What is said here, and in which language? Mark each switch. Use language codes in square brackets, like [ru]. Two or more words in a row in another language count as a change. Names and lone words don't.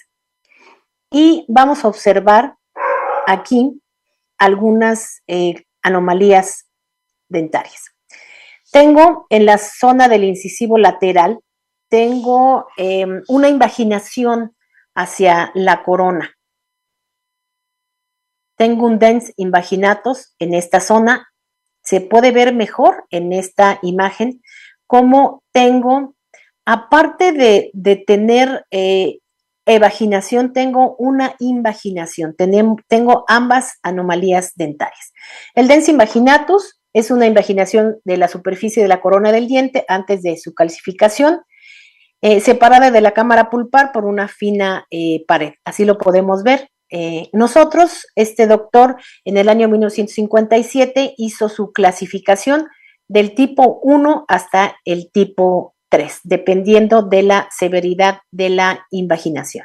[es] Y vamos a observar aquí algunas anomalías dentarias. Tengo en la zona del incisivo lateral, tengo una invaginación hacia la corona. Tengo un [la] dens invaginatus [es] en esta zona. Se puede ver mejor en esta imagen cómo tengo, aparte de tener evaginación, tengo una invaginación. Tengo ambas anomalías dentarias. El [la] dens invaginatus [es] es una invaginación de la superficie de la corona del diente antes de su calcificación, separada de la cámara pulpar por una fina pared. Así lo podemos ver. Nosotros, este doctor, en el año 1957 hizo su clasificación del tipo 1 hasta el tipo 3, dependiendo de la severidad de la invaginación.